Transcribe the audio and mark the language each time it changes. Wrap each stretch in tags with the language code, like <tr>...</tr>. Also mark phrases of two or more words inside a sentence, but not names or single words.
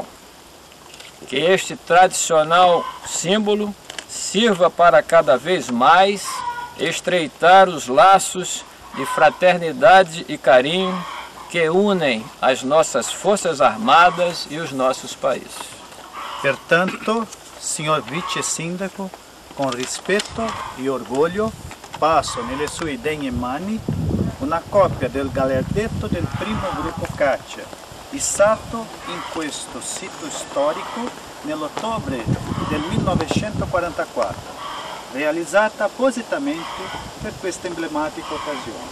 <pt>Que este tradicional símbolo sirva para cada vez mais estreitar os laços de fraternidade e carinho que unem as nossas forças armadas e os nossos países.</pt> <it>Pertanto, signor Vice Sindaco, con rispetto e orgoglio, passo nelle sue degne mani una copia del gallardetto del primo gruppo caccia, issato in questo sito storico nell'ottobre del 1944, realizzata appositamente per questa emblematica occasione.</it>